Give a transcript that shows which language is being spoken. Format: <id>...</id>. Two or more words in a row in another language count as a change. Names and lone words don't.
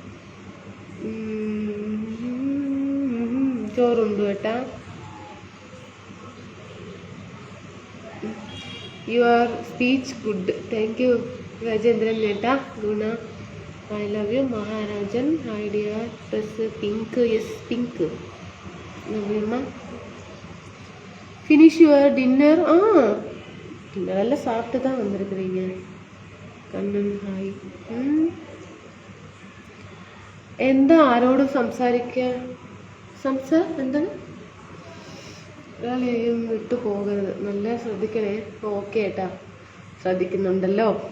<ml>ചോറുണ്ടോ ഏട്ടാ?</ml> <en>Your speech good. Thank you</en> <ml>രാജേന്ദ്രൻ ഏട്ടാ. ഗുണ</ml> <en>I love you. മഹാരാജൻ Hi dear. Dress pink. Yes pink. നവ്യമ്മ finish your dinner.</en> <ta>dinner எல்லாம் சாப்பிட்டு தான் வந்திருக்கிறீங்க.</ta> <ml>കണ്ണൻ ഹായ്. എന്താ ആരോടും എന്താണ്? ഒരാളെയും വിട്ടു പോകരുത്. നല്ല ശ്രദ്ധിക്കണേ. ഓക്കെ ഏട്ടാ, ശ്രദ്ധിക്കുന്നുണ്ടല്ലോ.</ml>